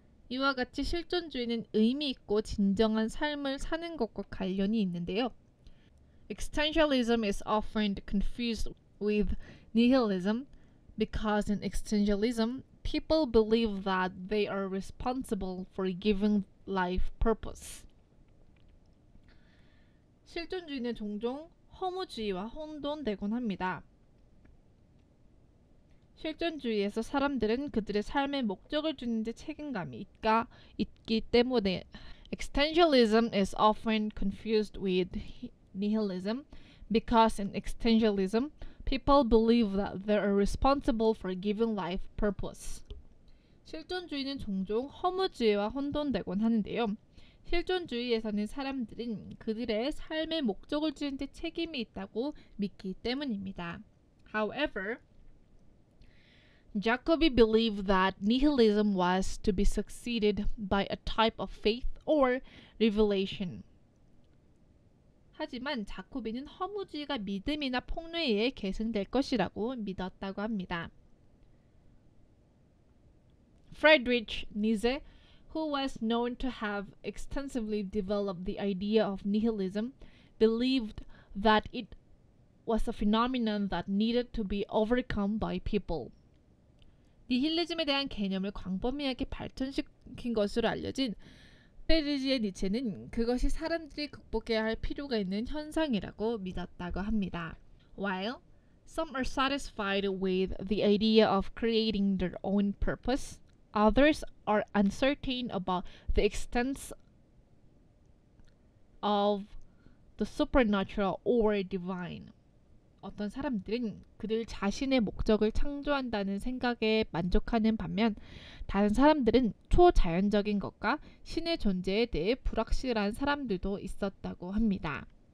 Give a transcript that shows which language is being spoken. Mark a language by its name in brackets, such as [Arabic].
[Korean] 이와 같이 실존주의는 의미 있고 진정한 삶을 사는 것과 관련이 있는데요. [English] Existentialism is often confused with nihilism because in existentialism, people believe that they are responsible for giving life purpose. [Korean] 실존주의는 종종 허무주의와 혼돈되곤 합니다. 실존주의에서 사람들은 그들의 삶에 목적을 주는 데 책임감이 있기 때문에 [English] existentialism is often confused with nihilism because in existentialism People believe that they are responsible for giving life purpose. [Korean] 실존주의는 종종 허무주의와 혼돈되곤 하는데요. 실존주의에서는 사람들은 그들의 삶의 목적을 지은 데 책임이 있다고 믿기 때문입니다. [English] However, Jacobi believed that nihilism was to be succeeded by a type of faith or revelation. [Korean] 하지만 자코비는 허무주의가 믿음이나 폭로에 의해 계승될 것이라고 믿었다고 합니다. [English] Friedrich Nietzsche, who was known to have extensively developed the idea of nihilism, believed that it was a phenomenon that needed to be overcome by people. [Korean] 니힐리즘에 대한 개념을 광범위하게 발전시킨 것으로 알려진 프리드리히 니체는 그것이 사람들이 극복해야 할 필요가 있는 현상이라고 믿었다고 합니다. [English] While some are satisfied with the idea of creating their own purpose, others are uncertain about the extent of the supernatural or divine. [Korean] 어떤 사람들은 그들 자신의 목적을 창조한다는 생각에 만족하는 반면 다른 사람들은 초자연적인 것과 신의 존재에 대해 불확실한 사람들도 있었다고 합니다.